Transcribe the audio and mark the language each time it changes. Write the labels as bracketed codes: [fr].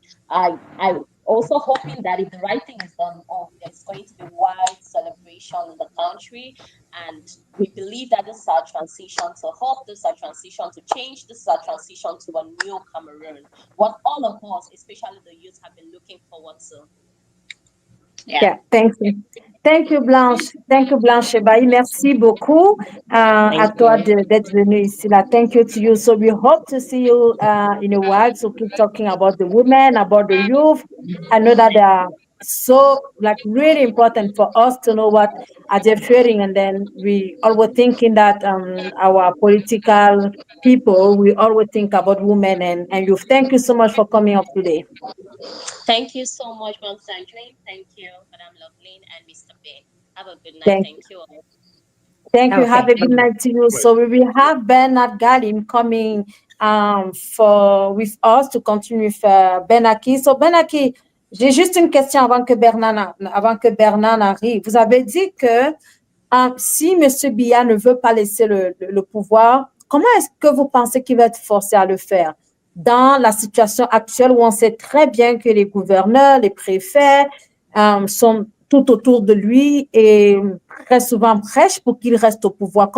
[en] I'm also hoping that if the right thing is done, there's going to be wide celebration in the country, and we believe that this is our transition to hope, this is our transition to change, this is our transition to a new Cameroon. What all of us, especially the youth, have been looking forward to. Yeah, thank you. Thank you, Blanche. Thank you, Blanche. [fr] Merci beaucoup à toi d'être venue ici. [en] Thank you to you. So we hope to see you in a while. So keep talking about the women, about the youth. I know that they are so really important for us to know what are they fearing, and then we always thinking that our political people, we always think about women and youth. Thank you so much for coming up today. Thank you so much, Mom Sandrine. Thank you, Madam Loveline and Mr. Ben. Have a good night. Thank you all. Thank you. Have a good night to you. So we will have Bernard Galim coming with us to continue with Benaki. [fr] So Benaki, j'ai juste une question avant que Bernard arrive. Vous avez dit que si M. Biya ne veut pas laisser le pouvoir, comment est-ce que vous pensez qu'il va être forcé à le faire? Dans la situation actuelle où on sait très bien que les gouverneurs, les préfets sont tout autour de lui et très souvent prêchent pour qu'il reste au pouvoir.